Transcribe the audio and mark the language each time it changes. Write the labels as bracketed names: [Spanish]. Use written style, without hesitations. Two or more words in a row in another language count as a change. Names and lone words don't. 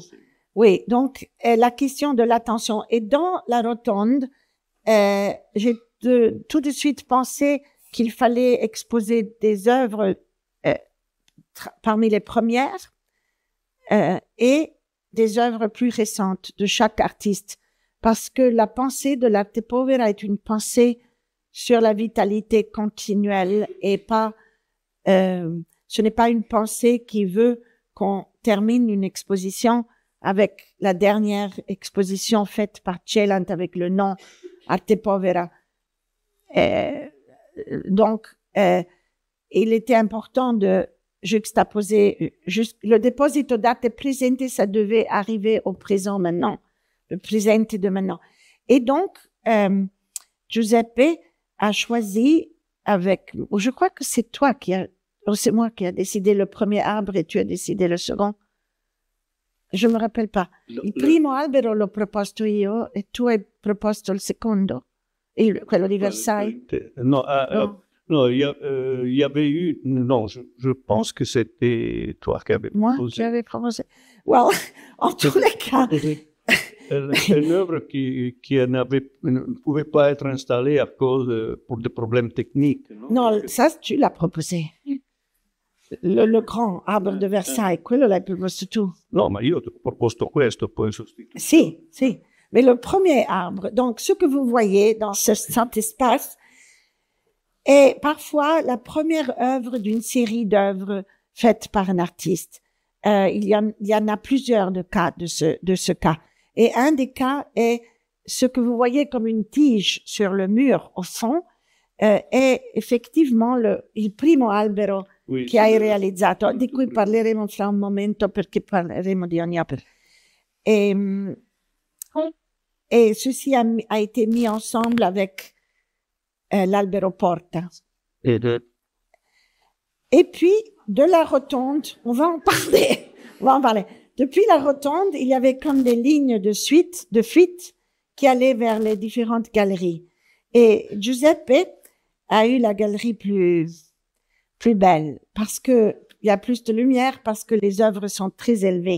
[French] Oui, donc la question de l'attention. Et dans la rotonde, j'ai tout de suite pensé qu'il fallait exposer des œuvres parmi les premières et des œuvres plus récentes de chaque artiste, parce que la pensée de l'arte povera est une pensée sur la vitalité continuelle et pas, ce n'est pas une pensée qui veut qu'on termine une exposition avec la dernière exposition faite par Celant avec le nom Arte Povera. Donc, il était important de juxtaposer le [Italian] deposito d'arte presente, [French] ça devait arriver au présent maintenant, le presente de maintenant. Et donc, Giuseppe a choisi je crois que c'est c'est moi qui a décidé le premier arbre et tu as décidé le second. Je me rappelle pas. [Italian] Il primo albero l'ho proposto io e tu hai proposto il secondo. Quello di Versailles. [French] Non, il y avait eu... Non, je pense que c'était toi qui avais proposé. Moi, j'avais proposé. Well, en tous les cas... Une œuvre qui ne pouvait pas être installée pour des problèmes techniques. Non, ça, tu l'as proposé. Le grand arbre de Versailles, [Italian] quello l'hai proposto tu. No, ma io ti ho proposto questo, poi sostituito. Si. [French] Mais le premier arbre, donc ce que vous voyez dans cet espace, est parfois la première œuvre d'une série d'œuvres faites par un artiste. Il y en a plusieurs de cas de ce cas. Et un des cas est ce que vous voyez comme une tige sur le mur au fond, [Italian] è effettivement il primo albero che hai realizzato, di cui parleremo fra un momento perché parleremo di ogni opera. [French] Et ceci a été mis ensemble avec [Italian] l'albero porta. [French] Et puis, de la rotonde, on va en parler. Depuis la rotonde, il y avait comme des lignes de fuite qui allaient vers les différentes galeries. Et Giuseppe a eu la galerie plus belle parce que il y a plus de lumière, parce que les œuvres sont très élevées.